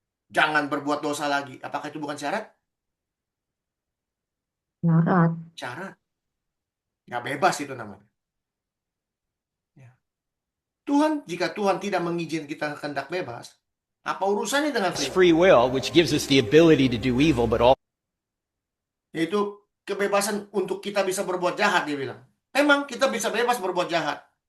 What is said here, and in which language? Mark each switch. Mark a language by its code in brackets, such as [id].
[id] Jangan berbuat dosa lagi. Apakah itu bukan syarat? Syarat. Syarat. Nggak bebas itu namanya. Ya. Jika Tuhan tidak mengizinkan kita kehendak bebas, apa urusannya dengan free will? [en] Free will, which gives us the ability to do evil, but also [id] Yaitu kebebasan untuk kita bisa berbuat jahat, dia bilang. Memang kita bisa bebas berbuat jahat.